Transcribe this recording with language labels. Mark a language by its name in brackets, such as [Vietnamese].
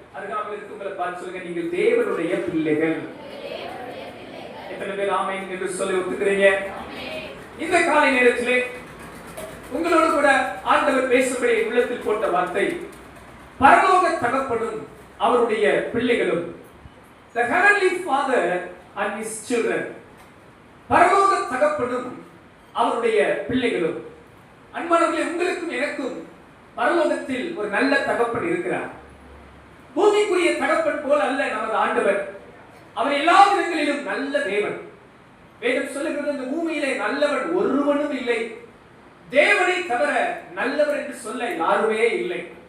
[Tamil] அருகாமல் இருக்கவங்களை பார்த்து சொல்லுங்க, நீங்கள் தேவனுடைய பிள்ளைகள். எத்தனை பேர் ஆமென் என்று சொல்லி ஒத்துக்கிறீங்க? இந்த காலை நேரத்திலே உங்களோடு கூட ஆண்டவர் பேசும்படி உள்ளத்தில் போட்ட வார்த்தை, பரலோக தகப்பனும் அவருடைய பிள்ளைகளும். [English] The heavenly father and his children. [Tamil] பரலோக தகப்பனும் அவருடைய பிள்ளைகளும். அன்பானவர்களே, உங்களுக்கும் எனக்கும் பரலோகத்தில் ஒரு நல்ல தகப்பன் இருக்கிறார். பூமிக்குரிய தகப்பன் போல அல்ல நமது ஆண்டவர். அவர் எல்லா விதங்களிலும் நல்ல தேவன். வேதம் சொல்லுகிறது, இந்த பூமியிலே நல்லவன் ஒருவனும் இல்லை, தேவனை தவிர நல்லவர் என்று சொல்ல யாருமே இல்லை.